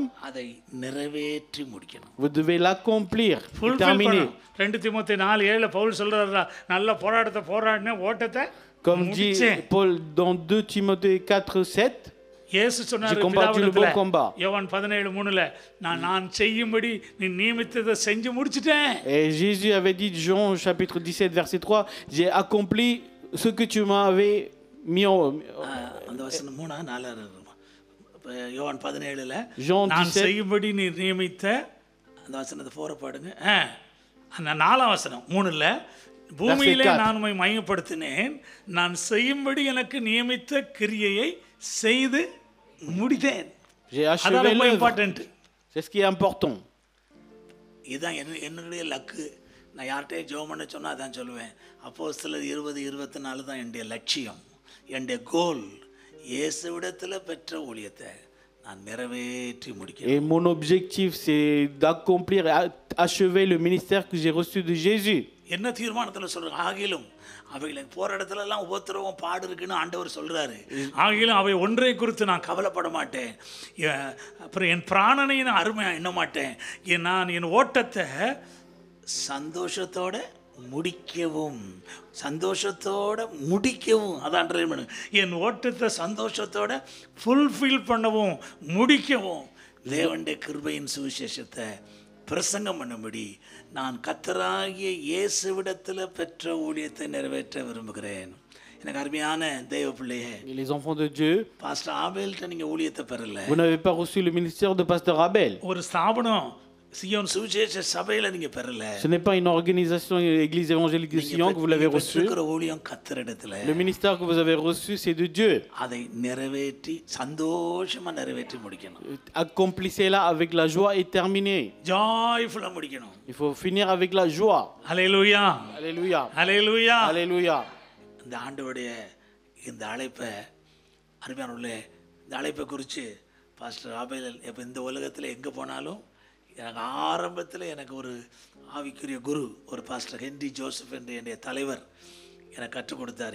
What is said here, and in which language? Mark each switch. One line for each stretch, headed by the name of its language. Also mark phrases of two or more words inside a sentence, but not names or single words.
Tamil: அதை நிறைவேற்றி முடிக்கணும்.
French: Vous devez l'accomplir, Fulfill terminer.
Tamil: பண்ணணும். 2 தீமோத்தேயு 4:7 பவுல் சொல்றாரு, நல்ல போராட்டத்தை போராடினேன், ஓட்டத்தை
French: Comme dit
Tamil: முடிச்சேன்.
French: Paul dans 2 Timothée 4:7,
Tamil: இயேசு சொன்னாரு
French: J'ai combattu le bon combat.
Tamil: யோவான் 17:3, நான் செய்யும்படி நீ நியமித்ததை செஞ்சு முடிச்சிட்டேன்.
French: Et Jésus avait dit, Jean chapitre 17 verset 3, j'ai accompli ce que tu m'avais mis en...
Tamil: அந்த வசனம் 3 4 இருக்கும். யோவான் 17 Jean நான் 17. செய்யும்படி நீ நியமித்த, அந்த வசனத்தை போற பாடுங்க. அந்த 4ஆம் வசனம் 3 பூமியிலே நான் உம்மை மையப்படுத்தினேன், நான் செய்யும்படி எனக்கு நியமித்த கிரியையை செய்து முடித்தேன்.
French: J'ai
Tamil: அதான்
French: achevé
Tamil: ரொம்ப
French: l'œuvre.
Tamil: இம்பார்ட்டன்ட்.
French: C'est ce qui est important.
Tamil: இதுதான் என்னுடைய லக்கு. நான் யார்கிட்டயும் ஜெபம் பண்ண சொன்னா அதான் சொல்லுவேன். அப்போஸ்தலர் 20:24 தான் என்னுடைய லட்சியம், என்னுடைய கோல். இயேசுவிடத்தில் பெற்ற ஊழியத்தை நான் நிறைவேற்றி முடிக்கிறேன்.
French: Et mon objectif, c'est d'accomplir et achever le ministère que j'ai reçu de Jésus.
Tamil: என்ன தீர்மானத்தில் சொல்றேன், ஆகிலும் அவைகளை போற இடத்துல எல்லாம் உபத்திரவம் பாடு இருக்குன்னு ஆண்டவர் சொல்றாரு. ஆகிலும் அவை ஒன்றை குறித்து நான் கவலைப்பட மாட்டேன், அப்புறம் என் பிராணனை நான் அருமையா எண்ண மாட்டேன், நான் என் ஓட்டத்தை சந்தோஷத்தோட முடிக்கவும் அதான் என் ஓட்டத்தை சந்தோஷத்தோட ஃபுல்ஃபில் பண்ணவும் முடிக்கவும் தேவனுடைய கிருபையின் சுவிசேஷத்தை பிரசங்கம் பண்ணும்படி நான் கர்த்தராகிய இயேசுவிடத்தில் பெற்ற ஊழியத்தை நிறைவேற்ற விரும்புகிறேன். எனக்கு அருமையான தேவ பிள்ளையே,
French: Les enfants de Dieu,
Tamil: பாஸ்டர் ஆபேல்கிட்ட நீங்க ஊழியத்தை பெறல.
French: vous n'avez pas reçu le ministère de pasteur Abel.
Tamil: ஒரு ஸ்தாபனம் சியோன் சுவிசேஷ சபையில நீங்க பெறல.
French: Ce n'est pas une organisation, église évangélique de Sion que vous l'avez reçu.
Tamil: ஊழியம் கர்த்தரிடத்துல.
French: Le ministère que vous avez reçu, c'est de Dieu.
Tamil: அதை நிறைவேற்றி சந்தோஷமா நிறைவேற்றி முடிக்கணும்.
French: Accomplissez-la avec la joie et terminez.
Tamil: ஜாய்ஃபுல்லா முடிக்கணும்.
French: Il faut finir avec la joie.
Tamil: ஹல்லேலூயா,
French: Alléluia.
Tamil: ஹல்லேலூயா.
French: Alléluia.
Tamil: இந்த ஆண்டவருடைய இந்த அழைப்பை அருமையானவர்களே, இந்த அழைப்பை குறித்து பாஸ்டர் ஆபேல் இப்போ இந்த உலகத்தில் எங்கே போனாலும் எனக்கு ஆரம்பத்தில் எனக்கு ஒரு ஆவிக்குரிய குரு, ஒரு பாஸ்டர் ஹென்றி ஜோசப் என்ற என்னுடைய தலைவர் எனக்கு கற்றுக் கொடுத்தார்.